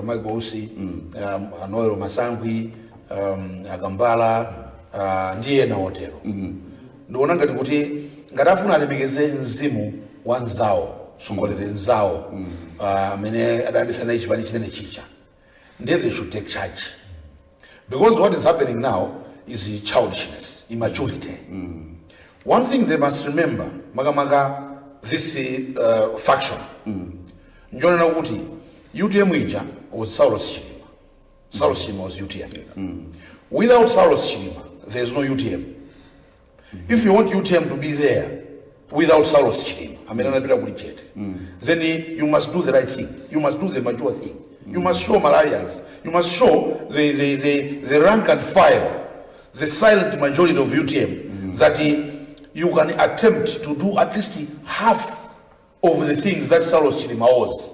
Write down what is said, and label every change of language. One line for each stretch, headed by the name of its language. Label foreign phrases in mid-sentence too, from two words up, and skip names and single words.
Nyanja: Michael Usi, Anoero Masangwi, Agambala, ndiye na hotelo. Nduona ngati kuti ngatafuna alemekeze mzimu wa nzawo, sungolere nzawo, amene adabisana ichipani chimene chicha.
English: Then they should take charge. Because what is happening now is childishness, immaturity. One thing they must remember, makamaka this faction.
Nyanja: Njona kuti UTM ija was Saulos Chilima.
English: Saulos Chilima was UTM. Without Saulos Chilima, there is no UTM. If you want UTM to be there without Saulos Chilima, then you must do the right thing. You must do the mature thing. You must show Malawians. You must show the rank and file, the silent majority of UTM, that you can attempt to do at least half of the things that Saulos Chilima was.